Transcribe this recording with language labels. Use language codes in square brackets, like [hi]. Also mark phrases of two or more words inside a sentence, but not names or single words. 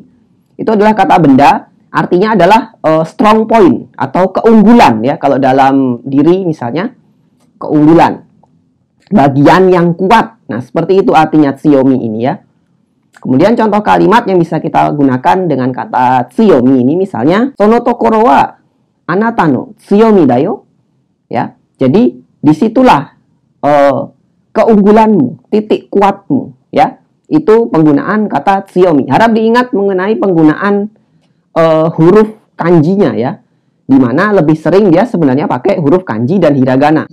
[id] Itu adalah kata benda, artinya adalah [en] strong point [id] atau keunggulan ya, kalau dalam diri misalnya keunggulan. Bagian yang kuat. Nah, seperti itu artinya tsuyomi ini ya. Kemudian contoh kalimat yang bisa kita gunakan dengan kata tsuyomi ini misalnya [ja] その 所 は あなた の 強み だよ. [id] Ya, jadi disitulah keunggulanmu, titik kuatmu. Ya, itu penggunaan kata tsuyomi. Harap diingat mengenai penggunaan huruf kanjinya ya, dimana lebih sering dia sebenarnya pakai huruf kanji dan hiragana.